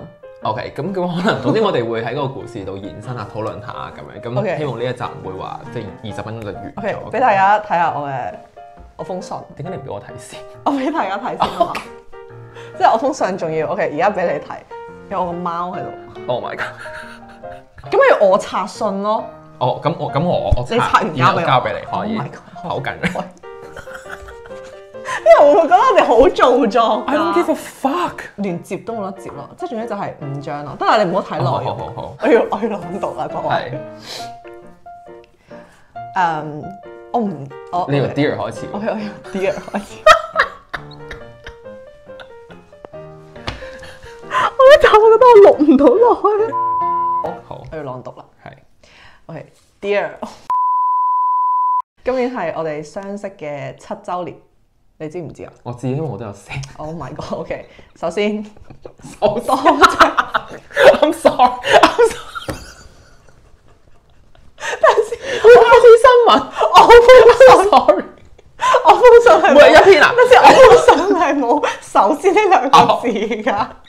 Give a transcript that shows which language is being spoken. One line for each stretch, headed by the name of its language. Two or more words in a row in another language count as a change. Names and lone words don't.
Cantonese: OK，咁可能總之我哋會喺嗰個故事度延伸下、討論下咁樣。咁希望呢一集唔會話即係20分鐘就完咗。OK，俾大家睇下我封信。點解你唔俾我睇先？我俾大家睇先啊嘛！即係我封信仲要 OK，而家俾你睇。有我個貓喺度。
English: Oh my god！
Cantonese: 咁咪要我拆信咯。哦，咁我你拆完交俾你可以。
English: Oh my god！
Cantonese: 好緊張。啲人會覺得我哋好做作。
English: I don't give a fuck！
Cantonese: 連接都冇得接咯，即係總之就係5張咯。得啦，你唔好睇內容。好。我要朗讀啦，各位。你由 Dear 開始。我由 Dear 開始。我覺得我錄唔到落去。好，我要朗讀啦。係。OK，Dear， 今年係我哋相識嘅7週年，你知唔知啊？我知，因為我都有寫。
English: Oh my god！OK， 首先，
Cantonese: 好多謝。
English: I'm sorry。
Cantonese: 等陣先，我開始新聞。我封信 ，sorry。我封信係每日一篇啊？等陣，我封信係冇首先呢2個字㗎。